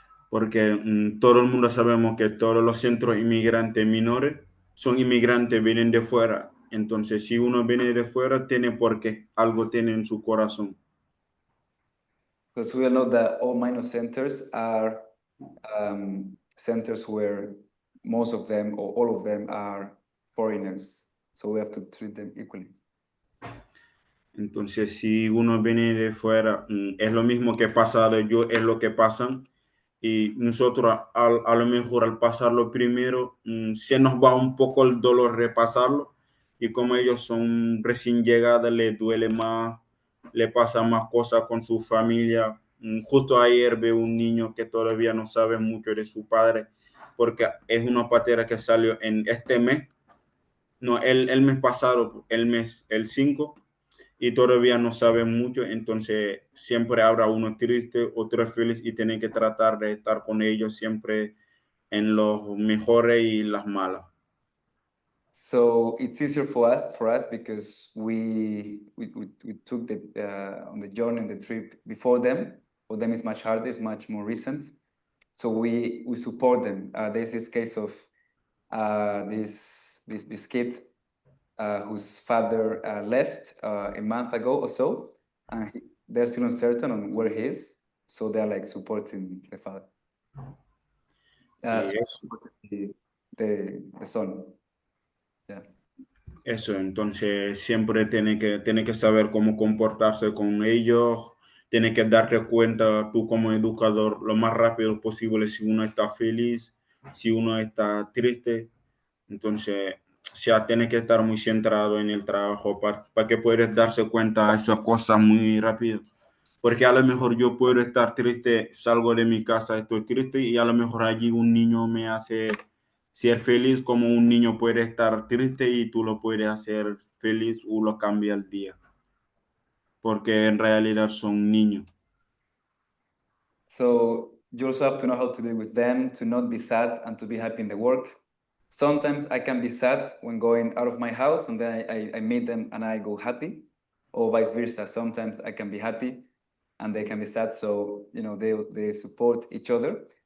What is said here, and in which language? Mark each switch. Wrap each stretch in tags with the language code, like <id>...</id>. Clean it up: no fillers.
<es>Porque todo el mundo sabemos que todos los centros inmigrantes menores son inmigrantes, vienen de fuera. Entonces, si uno viene de fuera, tiene porque algo tiene en su corazón.</es> <en>Because we all know that all minor centers are centers where most of them or all of them are foreigners. So we have to treat them equally.</en> <es>Entonces, si uno viene de fuera, es lo mismo que pasa de ellos, es lo que pasan. Y nosotros, a lo mejor, al pasarlo primero, se nos va un poco el dolor repasarlo. Y como ellos son recién llegados, les duele más, le pasa más cosas con su familia. Justo ayer veo un niño que todavía no sabe mucho de su padre, porque es una patera que salió en este mes, no, el mes pasado, el 5, y todavía no saben mucho, entonces siempre habrá uno triste, otro feliz, y tienen que tratar de estar con ellos siempre en los mejores y las malas.</es> <en>So it's easier for us because we took on the journey and the trip before them. For them, it's much harder, it's much more recent. So we support them. There's this case of this kid whose father left a month ago or so, and they're still uncertain on where he is. So they're like supporting the father, supporting the son. Yeah.</en> <es>Eso, entonces siempre tiene que saber cómo comportarse con ellos, tiene que darte cuenta tú como educador lo más rápido posible si uno está feliz, si uno está triste. Entonces, o sea, tiene que estar muy centrado en el trabajo para que puedas darse cuenta de esas cosas muy rápido. Porque a lo mejor yo puedo estar triste, salgo de mi casa, estoy triste, y a lo mejor allí un niño me hace ser feliz, como un niño puede estar triste y tú lo puedes hacer feliz o lo cambia el día. Porque en realidad son niños.</es> <en>So you also have to know how to deal with them, to not be sad and to be happy in the work. Sometimes I can be sad when going out of my house, and then I meet them and I go happy, or vice versa. Sometimes I can be happy and they can be sad. So, you know, they support each other.</en>